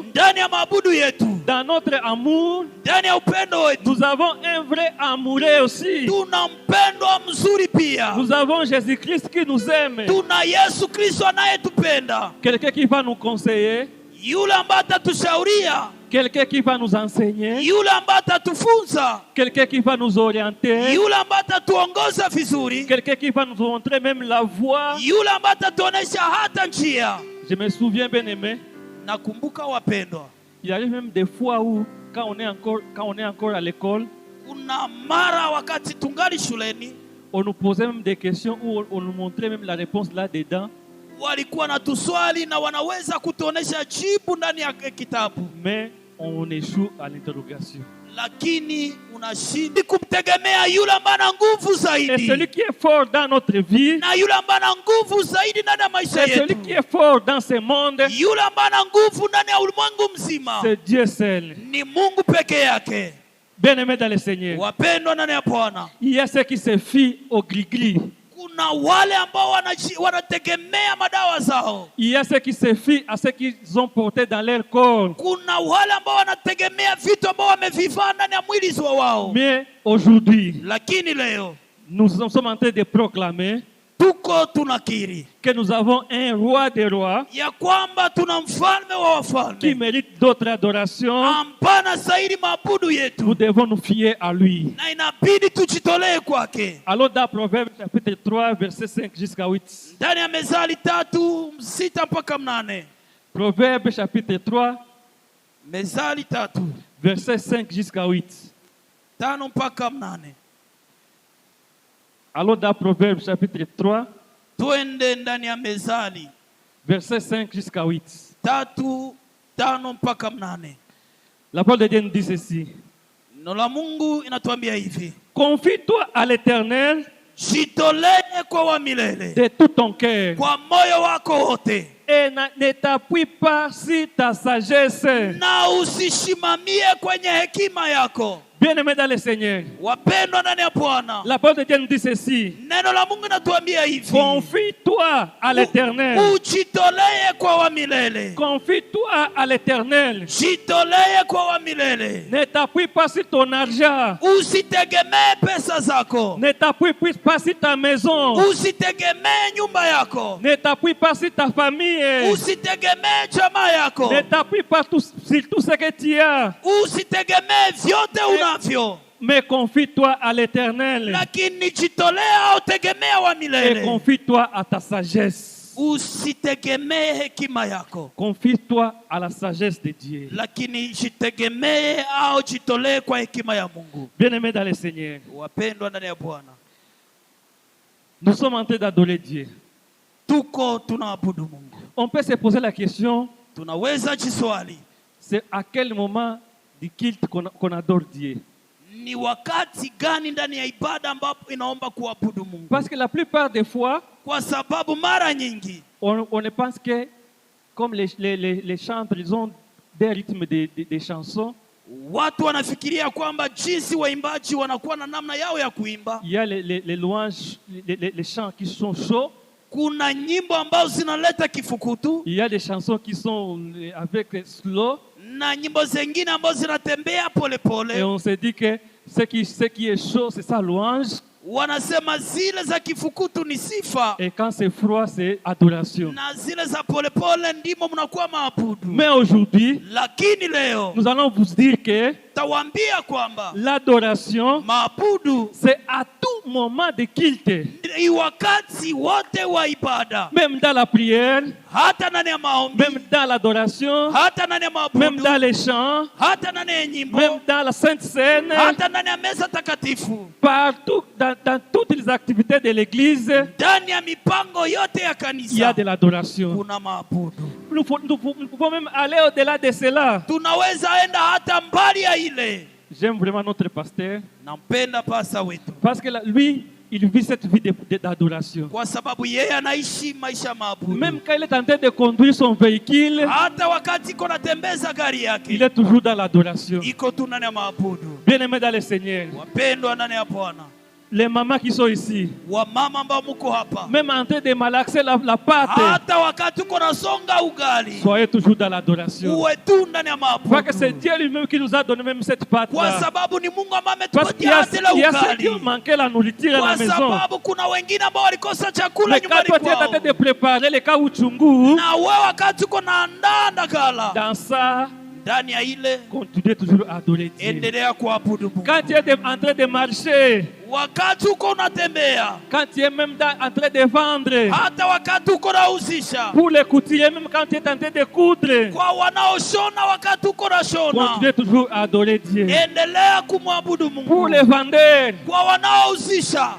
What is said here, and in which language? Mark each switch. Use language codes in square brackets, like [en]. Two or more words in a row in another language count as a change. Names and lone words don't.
[sw] Ndani ya maabudu yetu, [fr] dans notre amour, [sw] ndani ya upendo wetu, [fr] nous avons un vrai amoureux aussi. [sw] tuna mpendwa mzuri pia. [fr] Nous avons Jésus-Christ qui nous aime. [sw] Tuna Yesu Kristo anayetupenda, [fr] Quelqu'un qui va nous conseiller, [sw] yule ambaye atatushauria, [fr] quelqu'un qui va nous enseigner, [sw] yule ambaye atatufunza, [fr] quelqu'un qui va nous orienter, [sw] yule ambaye atatuongoza vizuri, [fr] quelqu'un qui va nous montrer même la voie. [sw] yule ambaye atatuonesha hata njia. [fr] Je me souviens, bien aimé, [sw] Nakumbuka wapendwa, [fr] il arrive même des fois où, quand on est encore à l'école, [sw] kuna mara wakati tungali shuleni [fr] on nous posait même des questions où on nous montrait même la réponse là-dedans. [sw] walikuwa na tuswali na wanaweza kutuonesha jibu ndani ya kitabu, [fr] Mais on échoue à l'interrogation. [sw] lakini unashindi kumtegemea yule ambaye ana nguvu [fr] Et celui [sw] zaidi, [fr] qui est fort dans notre vie, [sw] na yule ambaye ana nguvu zaidi ndani ya maisha [fr] c'est celui [sw] yetu, [fr] qui est fort dans ce monde, [sw] yule ambaye ana nguvu ndani ya ulimwengu mzima [fr] c'est Dieu seul. [sw] ni Mungu peke yake. [fr] Bien-aimés dans le Seigneur, [sw] Wapendwa ndani ya Bwana, [fr] il y a ceux qui se fient au gris-gris. [sw] kuna wale ambao wanategemea madawa zao, [fr] Il y a ceux qui se fient à ce qu'ils ont porté dans leur corps. [sw] kuna wale ambao wanategemea vitu ambao wamevivaa ndani ya mwili wao. [fr] Mais aujourd'hui, [sw] Lakini leo [fr] nous sommes en train de proclamer [sw] tuko tunakiri [fr] que nous avons un roi des rois [sw] ya kwamba tuna mfalme wa [fr] qui [sw] wafalme [fr] mérite d'autres adorations. [sw] ampana zaidi maabudu [fr] Nous [sw] yetu, [fr] devons nous fier à lui. [sw] na inabidi tujitolee kwake. [fr] Allons dans Proverbe chapitre 3, verset 5 jusqu'à 8. [sw] Ndani ya Mezali 3:6 mpaka 8. [fr] Proverbe chapitre 3, [sw] Mezali 3 [fr] versets 5 jusqu'à 8. [sw] 5 mpaka 8. [fr] Allons dans Proverbes chapitre 3, [sw] Twende ndani ya Mezali [fr] versets 5 jusqu'à 8. [sw] 3, 5 mpaka 8. [fr] La parole de Dieu nous dit ceci. [sw] Neno la Mungu inatuambia hivi: [fr] Confie-toi à l'Éternel [sw] jitolee kwa wa milele [fr] de tout ton cœur [sw] kwa moyo wako wote, [fr] et ne t'appuie pas sur ta sagesse. [sw] na usishimamie kwenye hekima yako. [fr] Bien-aimés dans le Seigneur, [sw] Wapendwa ndani ya Bwana, [fr] la parole de Dieu nous dit ceci. [sw] neno la Mungu inatuambia hivi: [fr] Confie-toi à l'Éternel. [sw] ujitolee kwa wa milele. [fr] Confie-toi à l'Éternel. [sw] Jitolee kwa wa milele. [fr] Ne t'appuie pas sur ton argent. [sw] Usitegemee pesa zako. [fr] Ne t'appuie pas sur ta maison. [sw] Usitegemee nyumba yako. [fr] Ne t'appuie pas sur ta famille. [sw] Usitegemee jamaa yako. [fr] Ne t'appuie pas sur tout ce que tu as. [sw] Usitegemee vyote unavyo. [fr] Mais confie-toi à l'Éternel. [sw] Lakini jitolea au tegemea wa [fr] Et [sw] milele. [fr] confie-toi à ta sagesse. [sw] Usitegemee hekima yako. [fr] Confie-toi à la sagesse de Dieu. [sw] Lakini jitegemee au jitolee kwa hekima ya Mungu. [fr] Bien-aimés dans le Seigneur, [sw] Wapendwa ndani ya Bwana, [fr] nous sommes en train d'adorer Dieu. [sw] tuko tunaabudu Mungu. [fr] On peut se poser la question, [sw] Tunaweza jiswali, [fr] c'est à quel moment du culte qu'on adore Dieu? [sw] ni wakati gani ndani ya ibada ambapo inaomba kuabudu Mungu? [fr] Parce que la plupart des fois, [sw] Kwa sababu mara nyingi [fr] on ne pense que comme les chantres, ils ont des rythmes des chansons. [sw] watu wanafikiria kwamba jinsi waimbaji wanakuwa na namna yao ya kuimba. [fr] Il y a les louanges, les chants qui sont chauds. [sw] Kuna nyimbo ambazo zinaleta kifukutu [fr] Il y a des chansons qui sont avec slow. [sw] na nyimbo zingine ambazo zinatembea [fr] Et [sw] polepole. [fr] on se dit que ce qui est chaud, c'est sa louange. [sw] Wanasema zile za kifukutu ni sifa, [fr] Et quand c'est froid, c'est adoration. [sw] na zile za polepole ndimo mnakuwa maabudu. [fr] Mais aujourd'hui, [sw] Lakini leo [fr] nous allons vous dire que [sw] tawaambia kwamba [fr] l'adoration, [sw] maabudu [fr] c'est à tout moment de culte. [sw] ni wakati wote wa ibada, [fr] Même dans la prière, [sw] hata ndani ya maombi, [fr] même dans l'adoration, [sw] hata ndani ya [fr] même [sw] maabudu, [fr] dans les chants, [sw] hata ndani ya nyimbo, [fr] même dans la Sainte Seine, [sw] hata ndani ya meza takatifu, [fr] partout, dans toutes les activités de l'Église, [sw] ndani ya mipango yote ya [fr] il y a [sw] kanisa [fr] de l'adoration. [sw] kuna maabudu. [fr] Nous pouvons même aller au-delà de cela. [sw] Tunaweza enda hata mbali ya ile. [fr] J'aime vraiment notre pasteur [sw] Nampenda pasa wetu [fr] parce que lui, il vit cette vie d'adoration. [sw] kwa sababu yeye anaishi maisha maabudu. [fr] Même quand il est en train de conduire son véhicule, [sw] Hata wakati iko natembeza gari [fr] il [sw] yake [fr] est toujours dans l'adoration. [sw] iko tu ndani ya maabudu. [fr] Bien-aimés dans le Seigneur, [sw] Wapendwa ndani ya Bwana, [fr] les mamans qui sont ici, [sw] wamama ambao mko hapa, [fr] même en train de malaxer la pâte, [sw] hata wakati uko nasonga ugali, [fr] soyez toujours dans l'adoration. [sw] uwe tu ndani ya [fr] Parce que c'est [sw] maabudu, [fr] Dieu lui-même qui nous a donné même cette [sw] kwa [fr] pâte-là. [sw] sababu ni Mungu ambaye [fr] Parce qu'il y [sw] ametupatia [fr] a, [sw] hata ile [fr] il y a ceux qui ont [sw] ugali, [fr] manqué la nourriture à la [sw] kwa [fr] maison. [sw] sababu kuna wengine ambao walikosa chakula [fr] Mais quand [sw] nyumbani [fr] toi tu es en train de [sw] kwao, [fr] préparer le caoutchouc, [sw] na wewe wakati uko naandaa ndagala, [fr] dans ça, [sw] ndani ya ile [fr] continuez toujours à adorer Dieu. [sw] endelea kuabudu Mungu. [fr] Quand tu es en train de marcher, [sw] Wakati uko unatembea, [fr] quand tu es même en train de vendre, [sw] hata wakati uko nauzisha, [fr] pour les couturiers, même quand tu es en train de coudre, [sw] kwa wanaoshona, wakati uko nashona, [fr] continuez toujours à adorer Dieu. [sw] endelea kumwabudu [fr] Pour [sw] Mungu. [fr] les vendeurs, [sw] Kwa wanaouzisha,